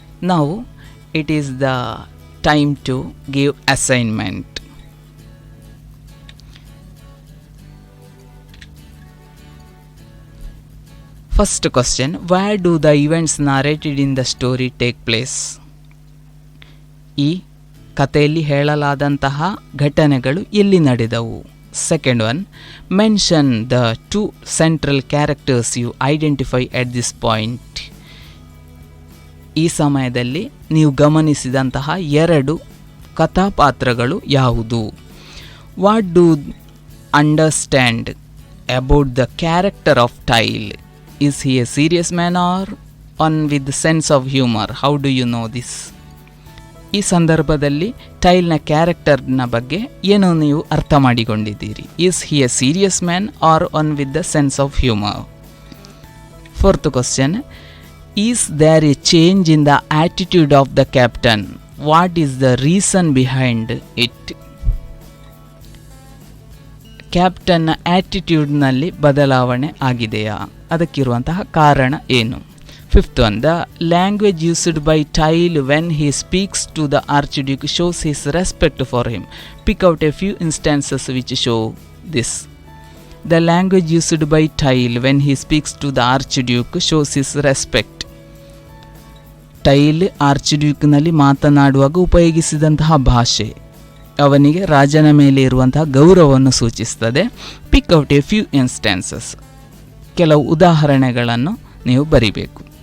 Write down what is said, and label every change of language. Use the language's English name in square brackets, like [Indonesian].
[English] Now it is the time to give assignment. First question, where do the events narrated in the story take place? [Kannada] ಈ ಕಥೆಯಲ್ಲಿ ಹೇಳಲಾದಂತಹ ಘಟನೆಗಳು ಎಲ್ಲಿ ನಡೆದವು? [English] Second one, mention the two central characters you identify at this point. [Kannada] ಈ ಸಮಯದಲ್ಲಿ ನೀವು ಗಮನಿಸಿದಂತಹ ಎರಡು ಕಥಾಪಾತ್ರಗಳು ಯಾವುದು? [English] What do understand about the character of Tyle? Is he a serious man or one with sense of humor? How do you know this? [Kannada] ಈ ಸಂದರ್ಭದಲ್ಲಿ ಟೈಲ್ನ ಕ್ಯಾರೆಕ್ಟರ್ನ ಬಗ್ಗೆ ಏನು ನೀವು ಅರ್ಥ ಮಾಡಿಕೊಂಡಿದ್ದೀರಿ? [English] Is he a serious man or one with the sense of humour? Fourth question, is there a change in the attitude of the captain? What is the reason behind it? [Kannada] ಕ್ಯಾಪ್ಟನ್ನ ಆಟಿಟ್ಯೂಡ್ನಲ್ಲಿ ಬದಲಾವಣೆ ಆಗಿದೆಯಾ? ಅದಕ್ಕಿರುವಂತಹ ಕಾರಣ ಏನು? [English] Fifth one, the language used by Tyle when he speaks to the Archduke shows his respect for him. Pick out a few instances which show this. The language used by Tyle when he speaks to the Archduke shows his respect. [Kannada] Tail ಆರ್ಚ್ಡ್ಯೂಕ್ನಲ್ಲಿ ಮಾತನಾಡುವಾಗ ಉಪಯೋಗಿಸಿದಂತಹ ಭಾಷೆ ಅವನಿಗೆ ರಾಜನ ಮೇಲೆ ಇರುವಂತಹ ಗೌರವವನ್ನು ಸೂಚಿಸುತ್ತದೆ. [English] pick out a few instances, [Kannada] ಕೆಲವು ಉದಾಹರಣೆಗಳನ್ನು ನೀವು ಬರಿಬೇಕು.